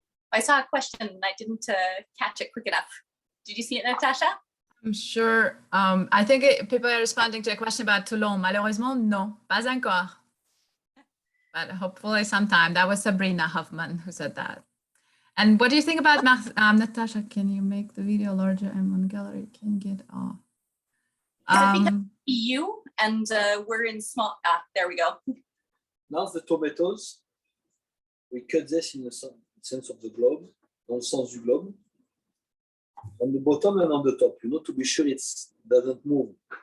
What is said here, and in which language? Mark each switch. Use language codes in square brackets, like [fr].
[en] I saw a question and I didn't catch it quick enough. Did you see it, Natasha? I'm sure. I think people are responding to a question about Toulon. [fr] Malheureusement, non, pas encore. [en] But hopefully sometime. That was Sabrina Huffman who said that. And what do you think about Natasha? Can you make the video larger and one gallery can get off? EU and we're in small. There we go. Now the tomatoes, we cut this in the sense of the globe, [fr] dans le sens du globe, [en] on the bottom and on the top, you know, to be sure it doesn't move.